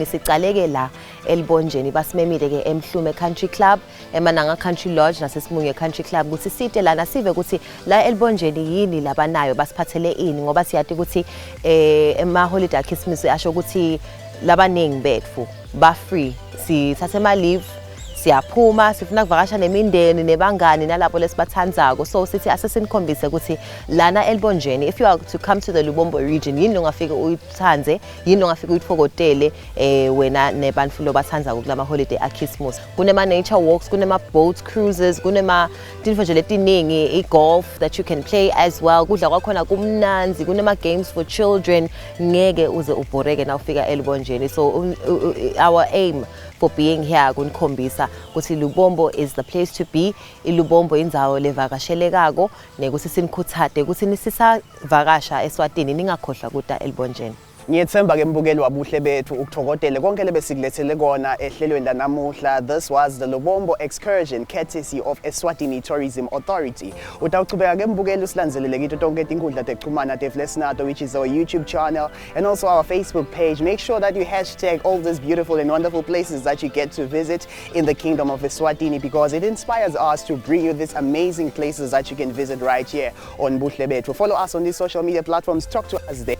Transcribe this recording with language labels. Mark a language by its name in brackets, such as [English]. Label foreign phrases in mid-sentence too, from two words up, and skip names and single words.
[Swati] Sicaleke la eLibonjeni basimemile ke eMhlume Country Club, eMananga Country Lodge naseSimunye Country Club ukuthi site lana sive ukuthi la eLibonjeni yini labanayo basiphathele ini ngoba siyathi ukuthi ema holiday aKhismosi asho ukuthi labaningi betfu ba free sithathe ama leave siyaphuma sifuna kuvakasha nemindeni nebangani nalapho lesibathandzako. So sithi asesenikhombise ukuthi lana eLibonjeni [English] if you are to come to the Lubombo region [Swati] yini ongafika uyithanze yini ongafika uyithokotele wena nebantfu lobathandzako kulama holiday aKhismosi. Kunema [English] nature walks, [Swati] kunema [English] boat cruises, [Swati] kunema tinfo nje letiningi i- [English] golf that you can play as well. [Swati] Kudla kwakhona kumnanzi, kunema [English] games for children. [Swati] Ngeke uze ubhoreke na ufika eLibonjeni. [English] So our aim for being here [Swati] kunikhombisa ukuthi [English] Lubombo is the place to be. [Swati] iLubombo indzawo levakashelekako nekuthi sinikhuthade ukuthi nisisavakasha eSwatini ningakhohlwa kuda eLibonjeni. Ngiyethemba ke mbukeli wabuhle bethu ukuthokodele konke lebesilethele kona ehlelweni lanamuhla. [English] This was the Lubombo excursion courtesy of Eswatini Tourism Authority. [Swati] Utawuchubeka ke mbukeli usilanzelele kithi tonke tinkundla tekuxhumana teflesinato, [English] which is our YouTube channel and also our Facebook page. Make sure that you hashtag all these beautiful and wonderful places that you get to visit in the kingdom of Eswatini, because it inspires us to bring you these amazing places that you can visit right here on Buhle Betfu. Follow us on these social media platforms. Talk to us there.